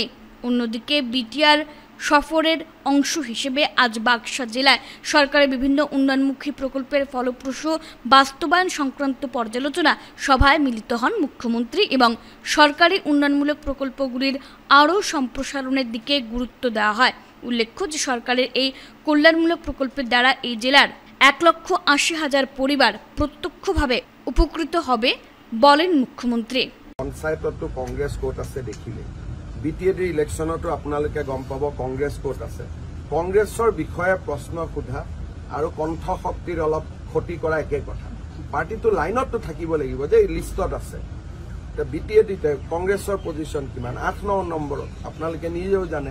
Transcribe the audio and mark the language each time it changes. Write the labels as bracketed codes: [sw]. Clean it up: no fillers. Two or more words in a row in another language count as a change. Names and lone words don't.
[bn] অন্যদিকে বিটিআর সফরের অংশ হিসেবে আজ বাক্সা জেলায় সরকারের বিভিন্ন উন্নয়নমুখী প্রকল্পের ফলপ্রসূ বাস্তবায়ন সংক্রান্ত পর্যালোচনা সভায় মিলিত হন মুখ্যমন্ত্রী এবং সরকারি উন্নয়নমূলক প্রকল্পগুলির আরও সম্প্রসারণের দিকে গুরুত্ব দেওয়া হয়। উল্লেখ্য যে সরকারের এই কল্যাণমূলক প্রকল্পের দ্বারা এই জেলার 1,80,000 পরিবার প্রত্যক্ষভাবে উপকৃত হবে বলেন মুখ্যমন্ত্রী। [as] পঞ্চায়ততো কংগ্রেস কোট আছে দেখিলে, বিটিএডি ইলেকশনতো আপোনালোকে গম পাব কংগ্রেস কোট আছে। কংগ্ৰেছৰ বিষয়ে প্ৰশ্ন সোধা আৰু কণ্ঠ শক্তিৰ অলপ ক্ষতি কৰা একে কথা। পাৰ্টিটো লাইনতো থাকিব লাগিব যে লিষ্টত আছে। বিটিএডিতে কংগ্ৰেছৰ পজিশ্যন কিমান, 8-9 নম্বৰত আপোনালোকে নিজেও জানে।